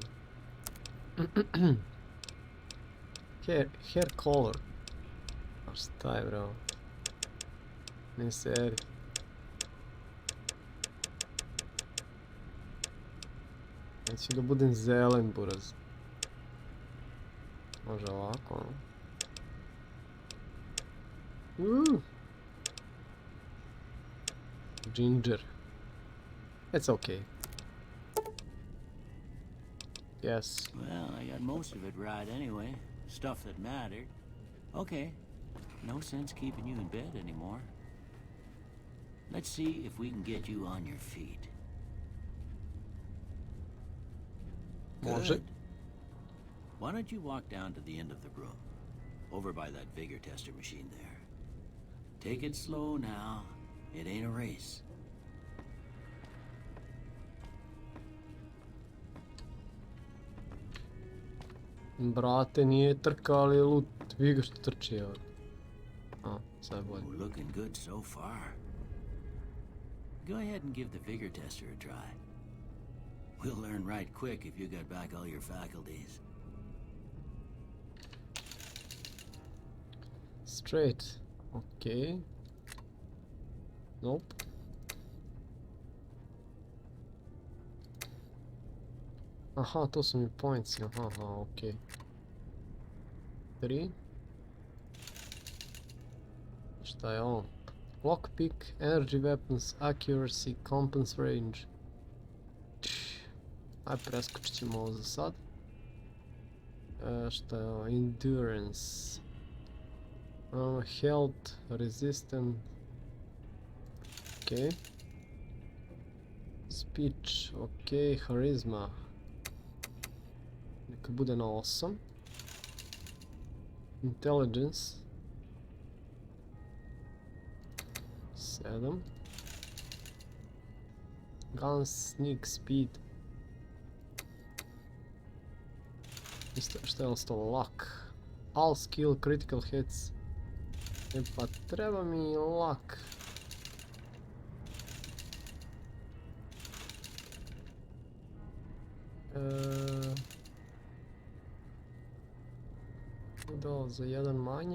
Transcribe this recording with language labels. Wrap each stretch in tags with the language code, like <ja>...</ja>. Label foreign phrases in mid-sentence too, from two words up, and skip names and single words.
<en>Hair color.</en> <sr>A šta je bro? Ne seri. Neću da budem zelen buraz. Može ovako.</sr> <en>Ginger. It's okay. Yes. Well, I got most of it right anyway. Stuff that mattered. Okay. No sense keeping you in bed anymore. Let's see if we can get you on your feet.</en> <sr>Može.</sr> <en>Good. Why don't you walk down to the end of the room? Over by that vigor tester machine there. Take it slow now. It ain't a race.</en> <sr>Brate, nije trka, ali je lut. Vi ga što trči, evo. A, sad je bolje.</sr> <en>Looking good so far. Go ahead and give the vigor tester a try. We'll learn right quick if you get back all your faculties. Straight. Okay. Nope.</en> <sr>Aha, to su mi points. Aha, okay. 3. Šta je ovo?</sr> <en>Lockpick, energy weapons, accuracy, compass range.</en> <sr>Aj, preskočit ćemo ovo za sad. Šta je ovo?</sr> <en>Endurance. Health, resistant. Ok. Speech, ok. Charisma.</en> <sr>Neka bude na 8.</sr> <en>Intelligence. 7. Gun, sneak, speed.</en> <sr>Šta je ostalo?</sr> <en>Luck. All skill, critical hits.</en> <sr>Pa treba mi luck. Da, za jedan manje.</sr>